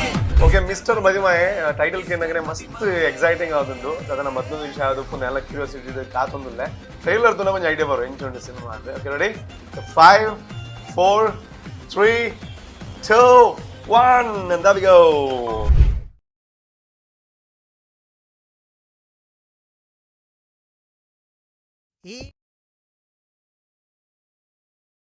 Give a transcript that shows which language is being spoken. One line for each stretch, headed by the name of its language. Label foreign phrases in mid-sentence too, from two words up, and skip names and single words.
Tulu: ಓಕೆ ಮಿಸ್ಟರ್ ಮದಿಮಾಯೆ ಟೈಟಲ್ ಕೇಂದ್ರೆ ಮಸ್ತ್ ಎಕ್ಸೈಟಿಂಗ್ ಆಗುಂಡು ಅದನ್ನ ಮೊದಲು ವಿಷಯ ಯಾವುದು ಪುನಃ ಎಲ್ಲ ಕ್ಯೂರಿಯಾಸಿಟಿ ಕಾತೊಂದಿಲ್ಲ ಟ್ರೈಲರ್ ದು ನಮಗೆ ಐಡಿಯಾ ಬರೋ ಎಂಚುಂಡು ಸಿನಿಮಾ ಅಂತ
English: okay ready
Tulu: 5 4 3 2 1
English: and there we go.